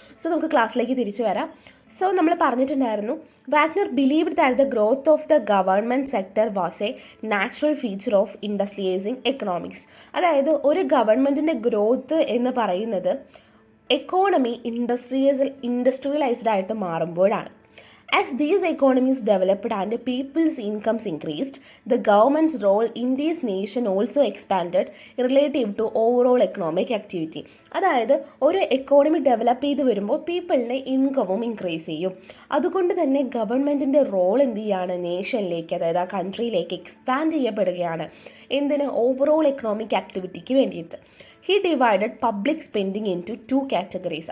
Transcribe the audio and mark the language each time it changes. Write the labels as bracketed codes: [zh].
[ml] So നമുക്ക് ക്ലാസ്സിലേക്ക് തിരിച്ചു വരാം. സോ നമ്മൾ പറഞ്ഞിട്ടുണ്ടായിരുന്നു, [en] Wagner believed that the growth of the government sector was a natural feature of industrialising economics. [ml] അതായത് ഒരു ഗവൺമെൻറ്റിൻ്റെ ഗ്രോത്ത് എന്ന് പറയുന്നത് എക്കോണമി ഇൻഡസ്ട്രിയലൈസ്ഡ് ആയിട്ട് മാറുമ്പോഴാണ്. [en] As these economies developed and people's incomes increased, the government's role in this nation also expanded relative to overall economic activity. [ml] അതായത് ഒരു economy develop ചെയ്ത് വരുമ്പോൾ പീപ്പിളിൻ്റെ ഇൻകവും ഇൻക്രീസ് ചെയ്യും. അതുകൊണ്ട് തന്നെ ഗവൺമെൻറ്റിൻ്റെ റോൾ എന്ത് ചെയ്യാണ്, നേഷനിലേക്ക് അതായത് ആ കൺട്രിയിലേക്ക് എക്സ്പാൻഡ് ചെയ്യപ്പെടുകയാണ്. എന്തിന്, ഓവറോൾ എക്കണോമിക് ആക്ടിവിറ്റിക്ക് വേണ്ടിയിട്ട്. [en] He divided public spending into 2 categories.